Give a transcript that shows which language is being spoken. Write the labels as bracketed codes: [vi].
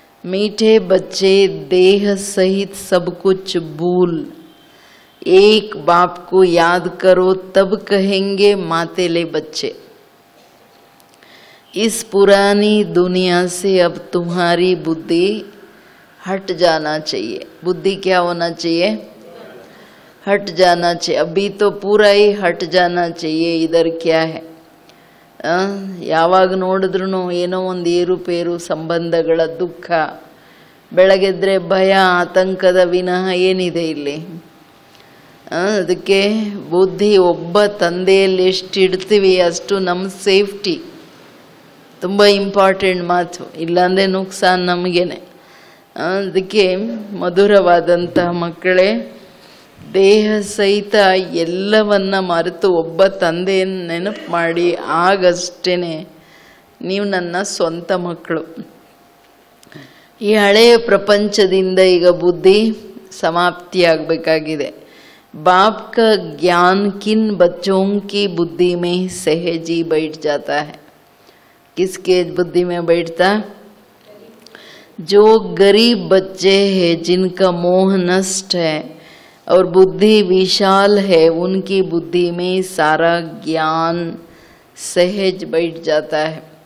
[hi] मीठे बच्चे देह सहित सब कुछ भूल, एक बाप को याद करो तब कहेंगे मातेले बच्चे। इस पुरानी दुनिया से अब तुम्हारी बुद्धि हट जाना चाहिए। बुद्धि क्या होना चाहिए? हट जाना चाहिए। अभी तो पूरा ही हट जाना चाहिए। इधर क्या है, [kn] ಯಾವಾಗ ನೋಡಿದ್ರೂ ಏನೋ ಒಂದು ಏರುಪೇರು, ಸಂಬಂಧಗಳ ದುಃಖ, ಬೆಳಗೆದ್ರೆ ಭಯ ಆತಂಕದ ವಿನಃ ಏನಿದೆ ಇಲ್ಲಿ? ಅದಕ್ಕೆ ಬುದ್ಧಿ ಒಬ್ಬ ತಂದೆಯಲ್ಲಿ ಎಷ್ಟು ಇಡ್ತೀವಿ ಅಷ್ಟು ನಮ್ಮ ಸೇಫ್ಟಿ. ತುಂಬ ಇಂಪಾರ್ಟೆಂಟ್ ಮಾತು, ಇಲ್ಲಾಂದರೆ ನುಕ್ಸಾನ್ ನಮಗೇನೆ. ಅದಕ್ಕೆ ಮಧುರವಾದಂತಹ ಮಕ್ಕಳೇ, ದೇಹ ಸಹಿತ ಎಲ್ಲವನ್ನ ಮರೆತು ಒಬ್ಬ ತಂದೆಯನ್ನು ನೆನಪು ಮಾಡಿ, ಆಗಷ್ಟೇನೆ ನೀವು ನನ್ನ ಸ್ವಂತ ಮಕ್ಕಳು. ಈ ಹಳೆಯ ಪ್ರಪಂಚದಿಂದ ಈಗ ಬುದ್ಧಿ ಸಮಾಪ್ತಿಯಾಗಬೇಕಾಗಿದೆ. [hi] बाप का ज्ञान किन बच्चों की बुद्धि में सहज ही बैठ जाता है? किसके बुद्धि में बैठता? जो गरीब बच्चे हैं, जिनका मोह नष्ट है और बुद्धि विशाल है, उनकी बुद्धि में सारा ज्ञान सहज बैठ जाता है.